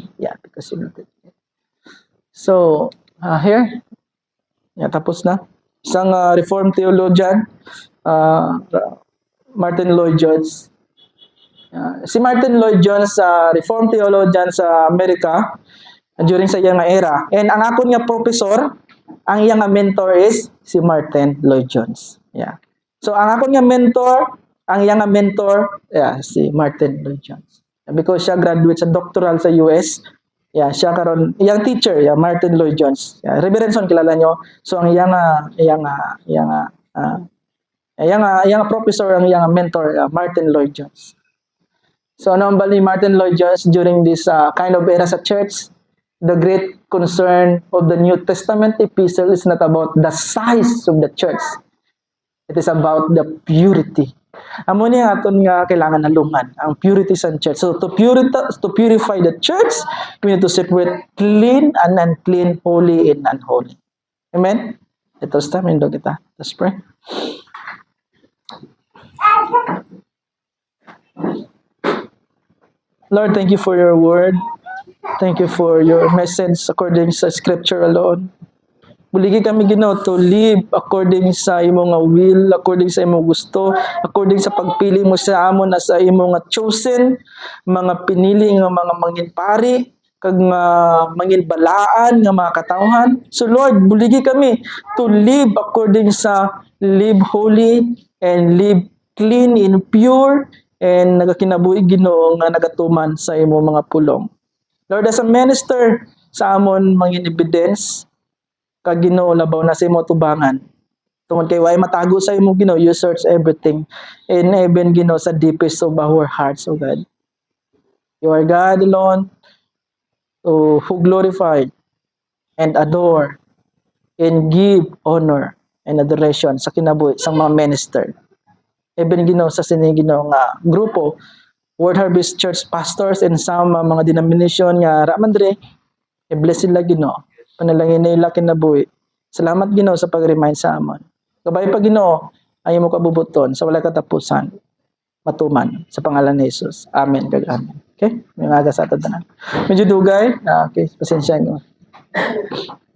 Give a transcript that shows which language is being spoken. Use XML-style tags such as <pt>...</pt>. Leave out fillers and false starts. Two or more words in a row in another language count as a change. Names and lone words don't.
<en>Yeah, because you imitate me. So, here,</en> <tl>tapos na. Isang</tl> <en>Reformed theologian,</en> <tl>Martin Lloyd-Jones.</tl> <hil>Si Martin Lloyd-Jones,</hil> <en>Reformed theologian</en> <hil>sa Amerika during sa iyang era. And ang akon nga professor, ang iyang mentor is si Martin Lloyd-Jones. Yeah. So ang akon nga mentor, ang iyang mentor, si Martin Lloyd-Jones. Because siya graduate sa doctoral sa US. Yeah, siya karon iyang teacher, Martin Lloyd-Jones. Reverend Son kilala nyo. So ang iyang professor, ang iyang mentor, Martin Lloyd-Jones. So ano ang bali Martin Lloyd-Jones</hil> <en>during this kind of era</en> <hil>sa church?</hil> <en>The great concern of the New Testament epistle is not about the size of the church. It is about the purity.</en> <hil>Amo ni aton nga kailangan nalungan ang purity sa church.</hil> <en>So to purify the church, we need to separate clean and unclean, holy and unholy.</en> <hil>Amen. Ito sa tayo kita.</hil> <en>Let's pray. Lord, thank you for your word. Thank you for your message according sa scripture alone.</en> <hil>Buligi kami Ginoo</hil> <en>to live according</en> <hil>sa imong will, according sa imong gusto, according sa pagpili mo sa amon na sa imong chosen, mga pinili nga mga manginpari, kag manginbalaan nga mga katawhan. So Lord, buligi kami</hil> <en>to live according</en> <hil>sa</hil> <en>live holy and live clean and pure</en> <hil>and nagakinabuhi Ginoo nga nagatuman sa imong mga pulong. Lord,</hil> <en>as a minister</en> <hil>sa amon mangin evidence kag Ginoo labaw na sa imo tubangan. Tungod kay way matago sa imo Ginoo,</hil> <en>you search everything, and even Ginoo sa deepest of our hearts, O God. You are God alone, who glorified and adore and give honor and adoration sa kinabuhi sa mga minister.</en> <hil>Even Ginoo sa sini Ginoo nga grupo, World Harvest Church pastors</hil> <en>and some</en> <hil>mga denomination nga raman dire, i-bless sila Ginoo. Panalangin nila kinabuhi. Salamat Ginoo sa pag-remind sa amon. Kabay pa Ginoo, ay mo kabubuton sa wala katapusan. Matuman sa pangalan ni Jesus. Amen kag amen. Okay? May aga sa ato tanan. Medyo dugay. Okay, pasensya nyo.</hil>